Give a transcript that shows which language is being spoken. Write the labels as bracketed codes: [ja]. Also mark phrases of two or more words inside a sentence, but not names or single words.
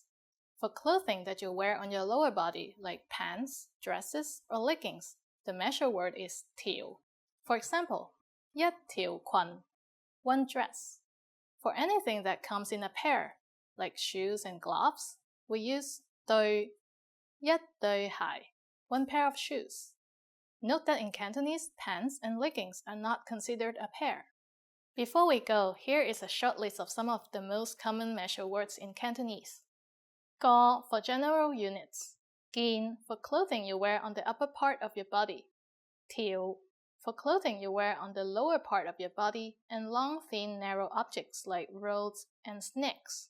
[en] For clothing that you wear on your lower body, like pants, dresses, or leggings, the measure word is 條. For example, [yue] 一條裙, [en] one dress. For anything that comes in a pair, like shoes and gloves, we use 對, [yue] 一對鞋, [en] one pair of shoes. Note that in Cantonese, pants and leggings are not considered a pair. Before we go, here is a short list of some of the most common measure words in Cantonese. 個 for general units, 件 for clothing you wear on the upper part of your body, 條 for clothing you wear on the lower part of your body, and long, thin, narrow objects like roads and snakes.